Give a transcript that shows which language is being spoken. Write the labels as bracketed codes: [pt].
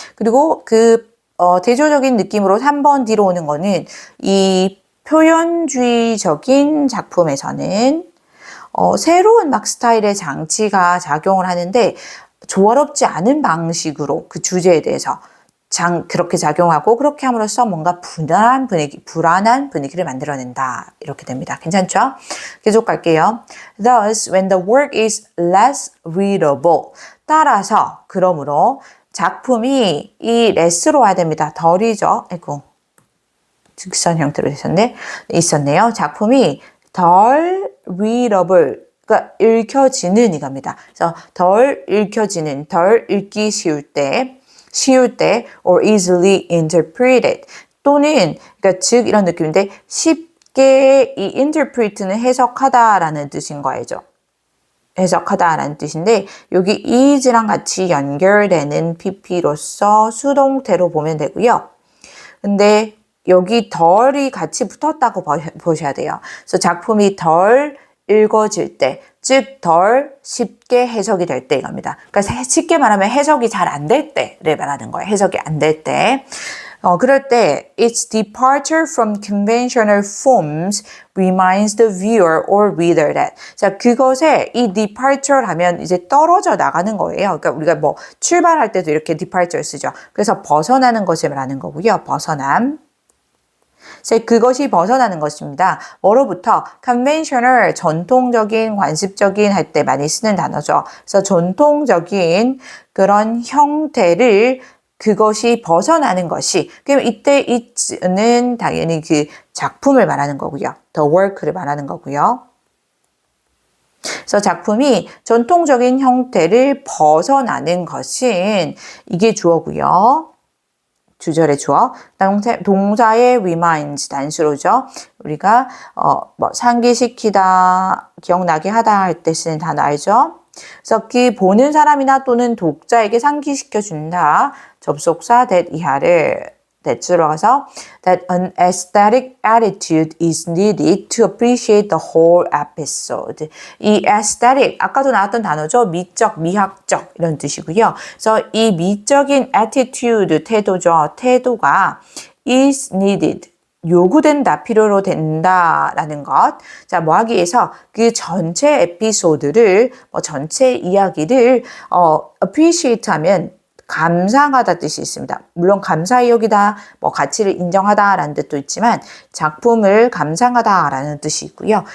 [ko] 그리고 그 대조적인 느낌으로 3번 뒤로 오는 거는 이 표현주의적인 작품에서는 새로운 막 스타일의 장치가 작용을 하는데 조화롭지 않은 방식으로 그 주제에 대해서 그렇게 작용하고 그렇게 함으로써 뭔가 불안한 분위기를 만들어낸다. 이렇게 됩니다. 괜찮죠? 계속 갈게요. [en] Thus, when the work is less readable. [ko] 따라서, 그러므로 작품이 이 less로 와야 됩니다. 덜이죠. 아이고, 직선 형태로 있었네요. 작품이 덜 readable. 그러니까 읽혀지는 이겁니다. 그래서 덜 읽혀지는, 덜 읽기 쉬울 때 [en] or easily interpreted [ko] 또는 그러니까 즉 이런 느낌인데 쉽게 이 interpret는 해석하다라는 뜻인 거 알죠? 해석하다라는 뜻인데 여기 is랑 같이 연결되는 pp로서 수동태로 보면 되고요. 근데 여기 덜이 같이 붙었다고 보셔야 돼요. 그래서 작품이 덜 읽어질 때, 즉 덜 쉽게 해석이 될 때 이겁니다. 그러니까 쉽게 말하면 해석이 잘 안 될 때를 말하는 거예요. 해석이 안 될 때. 그럴 때 [en] its departure from conventional forms reminds the viewer or reader that. [ko] 자, 그것에 이 departure 하면 이제 떨어져 나가는 거예요. 그러니까 우리가 뭐 출발할 때도 이렇게 departure 쓰죠. 그래서 벗어나는 것을 말하는 거고요. 벗어남. 그래서 그것이 벗어나는 것입니다. 뭐로부터? conventional, 전통적인, 관습적인 할 때 많이 쓰는 단어죠. 그래서 전통적인 그런 형태를 그것이 벗어나는 것이. 그럼 이때 it는 당연히 그 작품을 말하는 거고요. the work를 말하는 거고요. 그래서 작품이 전통적인 형태를 벗어나는 것은 이게 주어고요. 주절의 주어, 동사의 reminds 단수로죠. 우리가 뭐 상기시키다, 기억나게 하다 할 때 쓰는 단어 알죠? 그래서 그 보는 사람이나 또는 독자에게 상기시켜 준다. 접속사 that 이하를 that으로 가서 [en] that an aesthetic attitude is needed to appreciate the whole episode. [ko] 이 aesthetic 아까도 나왔던 단어죠. 미적, 미학적 이런 뜻이고요. 그래서 이 미적인 attitude 태도죠. 태도가 is needed. 요구된다, 필요로 된다라는 것. 자, 뭐 하기 위해서 그 전체 에피소드를, 전체 이야기를, appreciate 하면 감상하다 뜻이 있습니다. 물론 감사히 여기다, 가치를 인정하다라는 뜻도 있지만 작품을 감상하다라는 뜻이 있고요.